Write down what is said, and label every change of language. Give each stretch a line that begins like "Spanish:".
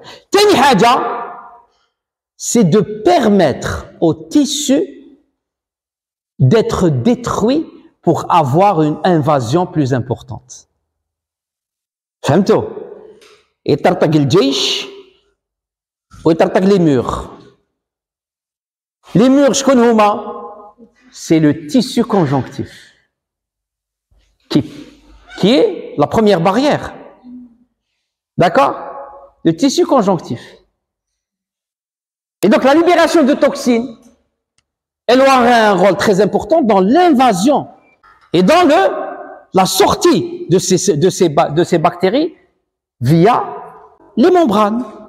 Arabic: تاني حاجة,
French: c'est de permettre au tissu d'être détruit pour avoir une invasion plus importante.
Arabic: فهمتوا؟ يطرطق الجيش ويطرطق
French: les murs. Les murs,
Arabic: شكون هما؟
French: C'est le tissu conjonctif qui est la première barrière. D'accord? Le tissu conjonctif. Et donc la libération de toxines, elle aura un rôle très important dans l'invasion et dans la sortie de ces bactéries via les membranes.